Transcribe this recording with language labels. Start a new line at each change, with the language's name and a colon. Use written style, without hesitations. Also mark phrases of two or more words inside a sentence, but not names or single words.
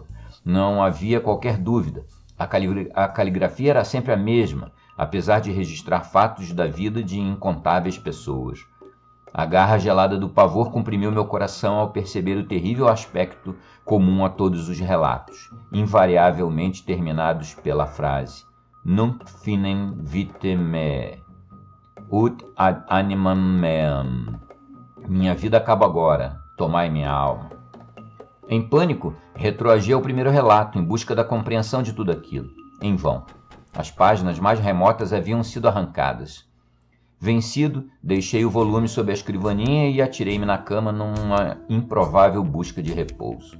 Portuguese: Não havia qualquer dúvida. A caligrafia era sempre a mesma, apesar de registrar fatos da vida de incontáveis pessoas. A garra gelada do pavor comprimiu meu coração ao perceber o terrível aspecto comum a todos os relatos, invariavelmente terminados pela frase
Latin: Nunc finem vitae me, ut ad animam meam.
Portuguese: Minha vida acaba agora, tomai minha alma. Em pânico, retroagi ao primeiro relato, em busca da compreensão de tudo aquilo. Em vão. As páginas mais remotas haviam sido arrancadas. Vencido, deixei o volume sob a escrivaninha e atirei-me na cama numa improvável busca de repouso.